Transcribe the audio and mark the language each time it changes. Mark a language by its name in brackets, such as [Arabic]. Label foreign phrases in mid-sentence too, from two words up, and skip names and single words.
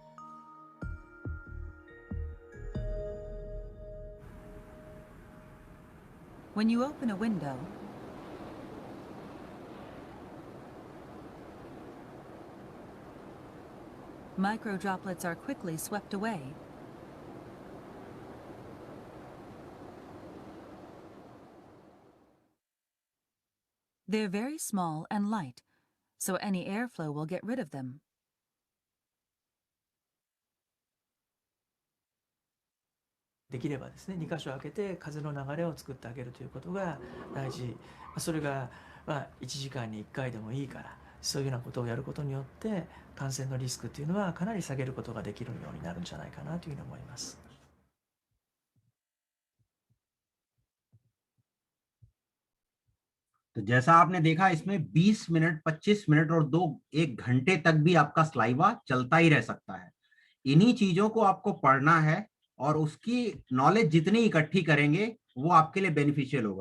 [English] When you open a window, microdroplets are quickly swept away. They're very small and light, so any airflow will get rid of them. [Japanese] できればですね、2箇所開けて風の流れを作ってあげるということが大事。それが1時間に1回でもいいから、そういうようなことをやることによって感染のリスクというのはかなり下げることができるようになるんじゃないかなというふうに思います。 [Hindi] तो जैसा आपने देखा, इसमें 20 मिनट, 25 मिनट और 1 घंटे तक भी आपका स्लाइवा चलता ही रह सकता है। इन्हीं चीजों को आपको पढ़ना है और उसकी नॉलेज जितनी इकट्ठी करेंगे वो आपके लिए बेनिफिशियल होगा।